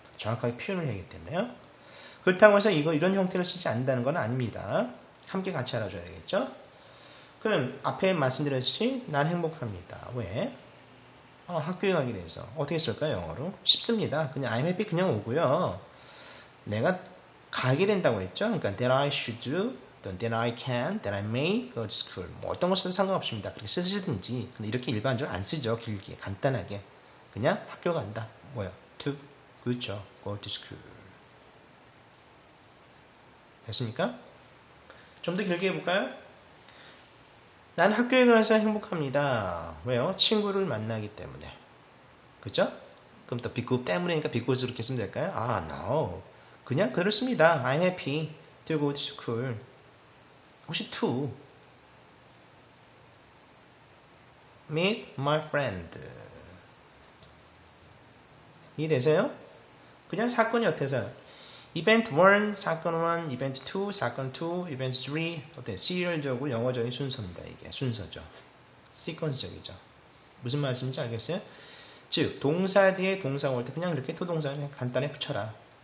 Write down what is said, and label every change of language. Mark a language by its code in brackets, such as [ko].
[ko] 정확하게 표현을 하기 때문에요. 그렇다고 해서 이런 형태를 쓰지 않는다는 건 아닙니다. 함께 같이 알아줘야 되겠죠? 그럼 앞에 말씀드렸듯이 난 행복합니다. 왜? 학교에 가게 돼서 어떻게 쓸까요? 영어로? 쉽습니다. 그냥 [en] I'm happy [ko] 그냥 오고요. 내가 가게 된다고 했죠? [en] 그러니까 that I should do, that I can, that I may go to school. [ko] 뭐 어떤 것은 상관없습니다. 그렇게 쓰시든지. 근데 이렇게 일반적으로 안 쓰죠. 길게, 간단하게. 그냥 학교 간다. 뭐야? to, 그렇죠. [en] go to school. [ko] 됐습니까? 좀 더 길게 해볼까요? 난 학교에 가서 행복합니다. 왜요? 친구를 만나기 때문에. 그죠? 그럼 또 because 때문에니까 because로 이렇게 쓰면 될까요? [en] no. [ko] 그냥 그렇습니다. [en] I'm happy to go to school. 혹시 to meet my friend. [ko] 이해되세요? 그냥 사건이 어때서 이벤트 1, 사건 1, 이벤트 2, 사건 2, 이벤트 3 어때? 시리얼적으로 영어적인 순서입니다. 이게 순서죠. 시퀀스적이죠. 무슨 말씀인지 알겠어요? 즉 동사 뒤에 동사가 올 때 그냥 이렇게 투동사를 그냥 간단히 붙여라.